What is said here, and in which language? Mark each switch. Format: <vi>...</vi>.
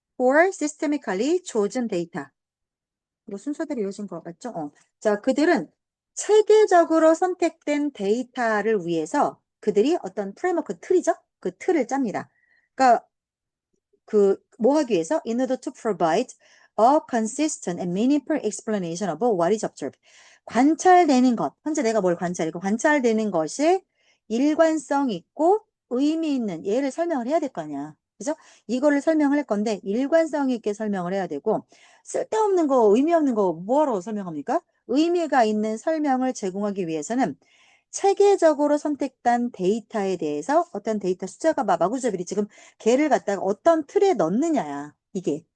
<en>for systemically chosen data.</en> <ko>이거 순서대로 이어진 거 맞죠? 자, 그들은 체계적으로 선택된 데이터를 위해서 그들이 어떤 프레임워크 틀이죠? 그 틀을 짭니다. 그러니까 뭐 하기 위해서?</ko> <en>In order to provide a consistent and meaningful explanation of what is observed.</en> <ko>관찰되는 것. 현재 내가 뭘 관찰이고 관찰되는 것이 일관성 있고 의미 있는 얘를 설명을 해야 될 거 아니야. 그죠? 이거를 설명할 건데 일관성 있게 설명을 해야 되고 쓸데없는 거, 의미 없는 거 뭐하러 설명합니까? 의미가 있는 설명을 제공하기 위해서는 체계적으로 선택된 데이터에 대해서 어떤 데이터 숫자가 마구잡이리 지금 걔를 갖다가 어떤 틀에 넣느냐야. 이게.</ko>